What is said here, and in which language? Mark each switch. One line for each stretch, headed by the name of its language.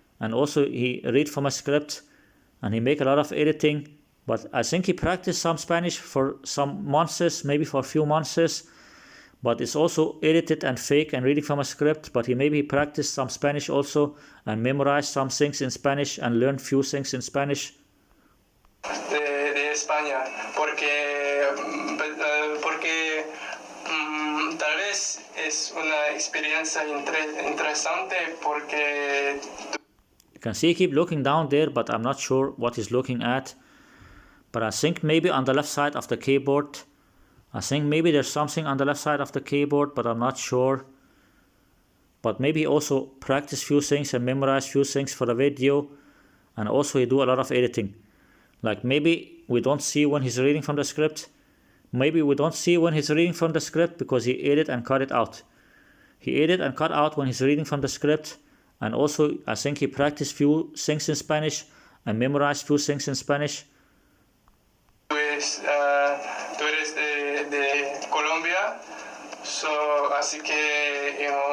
English: And also he read from a script and he make a lot of editing. But I think he practiced some Spanish for some months, maybe for a few months. But it's also edited and fake and reading from a script. But he practiced some Spanish also and memorized some things in Spanish and learned few things in Spanish.
Spanish: De España, porque tal vez es una experiencia interesante porque
English: you can see he keep looking down there, but I'm not sure what he's looking at. But I think maybe on the left side of the keyboard. I think maybe there's something on the left side of the keyboard, but I'm not sure. But maybe he also practice few things and memorize few things for the video. And also he do a lot of editing. Like maybe we don't see when he's reading from the script. Maybe we don't see when he's reading from the script because he edit and cut it out. He edit and cut out when he's reading from the script. And also I think he practiced few things in Spanish and memorized few things in Spanish.
Spanish: Tú eres de Colombia,
English: so
Spanish: así que